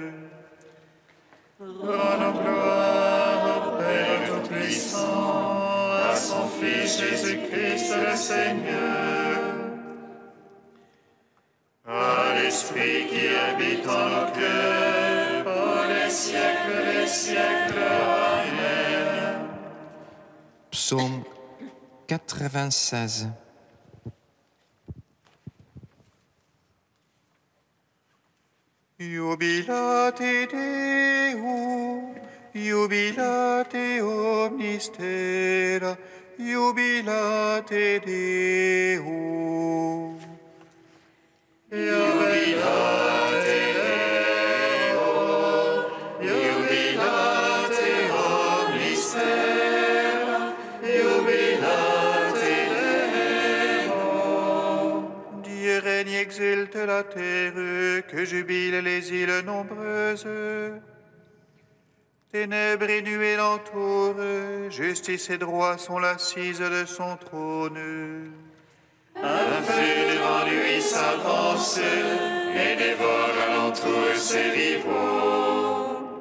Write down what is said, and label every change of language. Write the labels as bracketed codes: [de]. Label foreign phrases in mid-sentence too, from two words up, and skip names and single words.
[fr] Rendons gloire au Père Tout-Puissant, à son Fils Jésus-Christ le Seigneur, à l'Esprit qui habite en nos cœurs, pour les siècles des siècles. Amen. Psaume 96. [la] Jubilate Deum, jubilate omnistera, jubilate Deum. Jubilate Deum, jubilate omnistera, jubilate Deum. [fr] Dieu règne, exulte la terre, que jubilent les îles nombreuses. Ténèbres et nuées l'entourent, justice et droit sont l'assise de son trône. Un feu devant lui s'avance et dévore alentour ses rivaux.